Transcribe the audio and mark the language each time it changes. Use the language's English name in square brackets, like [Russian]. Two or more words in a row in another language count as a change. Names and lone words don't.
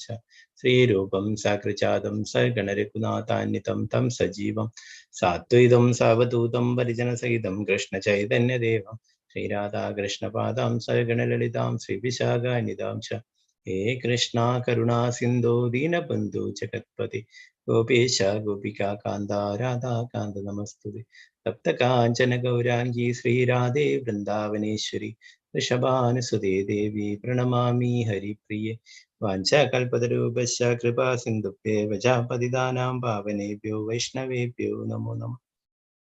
[Sanskrit] ശ്രീരൂപം സാഗ്രജാതം സഗണരഘുനാഥാന്വിതം തം സജീവം സാദ്വൈതം സാവധൂതം പരിജനസഹിതം കൃഷ്ണചൈതന്യദേവം ശ്രീരാധാകൃഷ്ണപാദാം സഗണലളിതാം ശ്രീവിശാഖാന്വിതാം ച ഹേ കൃഷ്ണ കരുണാ സിന്ധോ ദീനബന്ധു ജഗത്പതി गोपेश गोपिका कांदा राधा कांद नमस्तुते तप्त कांचन गौरांगी श्री राधे वृंदावनेश्वरी वृषभानुसुते देवी प्रणमामि हरिप्रिये वाञ्छाकल्पतरुभ्यश्च कृपा सिन्धुभ्येव च पतितानां पावनेभ्यो वैष्णवेभ्यो नमो नमः।